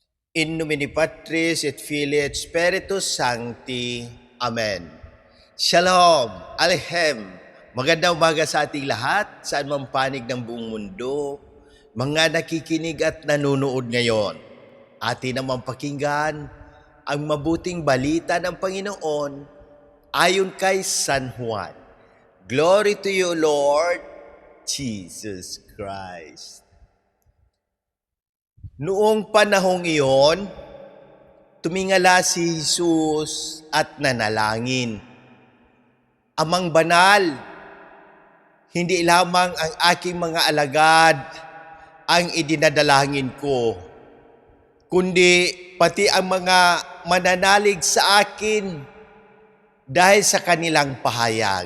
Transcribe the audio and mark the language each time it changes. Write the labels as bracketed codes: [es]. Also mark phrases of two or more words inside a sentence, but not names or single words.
[la] In nomine Patris et Filii et Spiritus Sancti. [he] Amen. Shalom, Aleichem. [tl] Magandang umaga sa ating lahat, saan man panig ng buong mundo, mga nakikinig at nanonood ngayon. Atin naman pakinggan ang mabuting balita ng Panginoon ayon kay San Juan. [en] Glory to you, Lord Jesus Christ. [tl] Noong panahong iyon, tumingala si Jesus at nanalangin. Amang banal, hindi lamang ang aking mga alagad ang idinadalangin ko, kundi pati ang mga mananalig sa akin dahil sa kanilang pahayag.